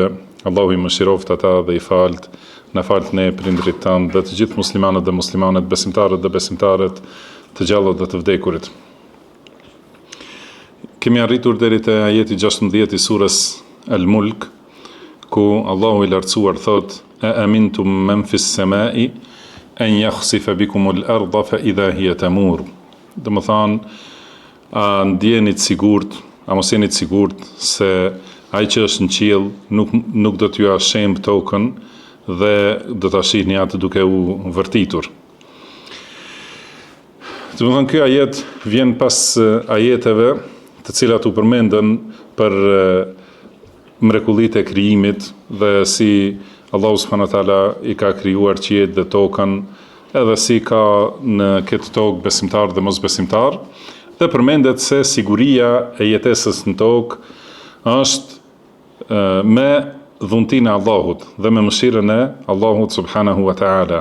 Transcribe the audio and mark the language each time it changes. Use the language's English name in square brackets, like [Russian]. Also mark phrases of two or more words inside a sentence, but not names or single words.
[Albanian] Allahu i mëshiroft ata dhe i falt, na falt ne prindrit tanë dhe të gjithë muslimanët dhe muslimanet, besimtarët dhe besimtarët, të gjallët dhe të vdekurit. Kemi arritur deri te ajeti 16 i surës Al-Mulk, ku Allahu i lartësuar thot: [Arabic] "أأمنتم من في السماء أن يخسف بكم الأرض فإذا هي تمور." [Albanian] Do të thonë, a ndjeni të sigurt, a mos jeni të sigurt se ai që është në qiell nuk do t'ju shemb tokën dhe do ta shihni atë duke u vërtitur. Do të thonë, ky ajet vjen pas ajeteve të cilat u përmendën për mrekullitë e krijimit dhe si Allahu [Arabic] سبحانه وتعالى [Albanian] i ka krijuar qiellin dhe tokën, edhe si ka në këtë tokë besimtar dhe mosbesimtar, dhe përmendet se siguria e jetesës në tokë është me dhuntinë e Allahut dhe me mëshirën e Allahut subhanahu wa taala.